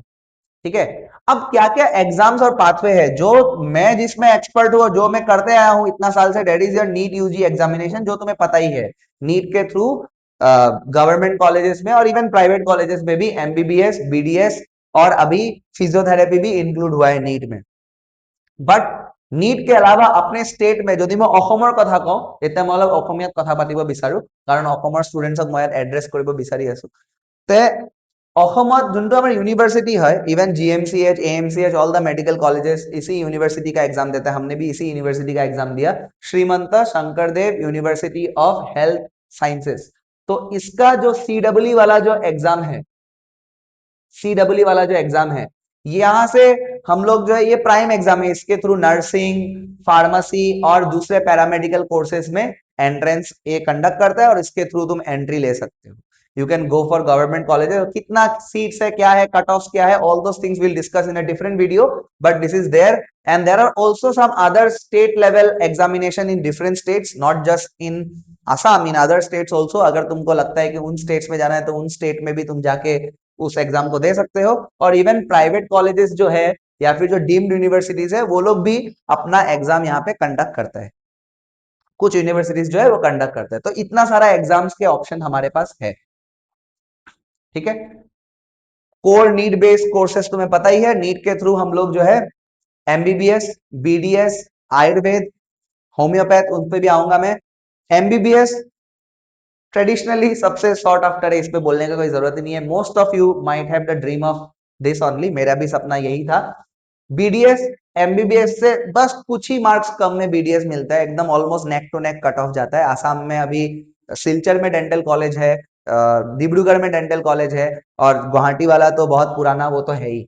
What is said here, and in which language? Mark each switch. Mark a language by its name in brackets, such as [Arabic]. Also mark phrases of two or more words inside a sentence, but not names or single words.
[Hindi] ठीक है, अब क्या क्या एग्जाम्स और पाथवे है जो मैं, जिसमें एक्सपर्ट हूँ, जो मैं करते आया हूँ इतना साल से, [English] that is your NEET UG examination, [Hindi] जो तुम्हें पता ही है। नीट के थ्रू [English] government colleges [Hindi] में और इवन [English] private colleges [Hindi] में भी एमबीबीएस, बीडीएस और अभी फिजियोथेरेपी भी इंक्लूड हुआ है नीट में। [Assamese] বাট নীট [Hindi] के अलावा अपने स्टेट में [Assamese] যদি মই অসমৰ কথা কওঁ, এতিয়া মই অলপ অসমীয়াত কথা পাতিব বিচাৰো, কাৰণ অসমৰ ষ্টুডেণ্টছক মই এড্ৰেছ কৰিব বিচাৰি আছো। তে অসমত যোনটো আমাৰ [Hindi] यूनिवर्सिटी है, इवन जीएमसीएच, एएमसीएच, [English] all the medical colleges [Hindi] इसी यूनिवर्सिटी का एग्जाम देता है, हमने भी इसी यूनिवर्सिटी का एग्जाम दिया, श्रीमंत शंकरदेव यूनिवर्सिटी ऑफ हेल्थ साइंसेस। तो इसका जो सीडब्ल्यू वाला जो एग्जाम है, सीडब्ल्यू वाला जो एग्जाम है, यहां से हम लोग जो है, ये प्राइम एग्जाम है, इसके थ्रू नर्सिंग, फार्मेसी और दूसरे [English] paramedical courses [Hindi] में एंट्रेंस ये कंडक्ट करता है, और इसके थ्रू तुम एंट्री ले सकते हो। [English] You can go for government colleges, [Hindi] कितना सीट्स है, क्या है, कट ऑफ क्या है, [English] All those things will discuss in a different video, But this is there. And there are also some other state level examination in different states, not just in Assam, in other states also. [Hindi] अगर तुमको लगता है कि उन स्टेट्स में जाना है, तो उन स्टेट में भी तुम जाके उस एग्जाम को दे सकते हो। और इवन [English] private colleges [Hindi] जो है, या फिर जो [English] deemed universities [Hindi] है, वो लोग भी अपना एग्जाम यहाँ पे कंडक्ट करता है, कुछ यूनिवर्सिटीज जो है वो कंडक्ट करते हैं। तो इतना सारा एग्जाम्स के ऑप्शन हमारे पास है, ठीक है। [English] core NEET based courses [Hindi] तुम्हें पता ही है, नीट के थ्रू हम लोग जो है एमबीबीएस, बीडीएस, आयुर्वेद, होम्योपैथ, उन पे भी आऊंगा मैं। एमबीबीएस ट्रेडिशनली सबसे [English] sought after [Hindi] है, इस पे बोलने का कोई जरूरत ही नहीं है। [English] Most of you might have the dream of this only, [Hindi] मेरा भी सपना यही था। बीडीएस एमबीबीएस से बस कुछ ही मार्क्स कम में बीडीएस मिलता है, एकदम [English] almost neck to neck cut off [Hindi] जाता है। आसाम में अभी सिलचर में [English] dental college [Hindi] है, डिब्रूगढ़ में [English] dental college [Hindi] है, और गुवाहाटी वाला तो बहुत पुराना वो तो है ही।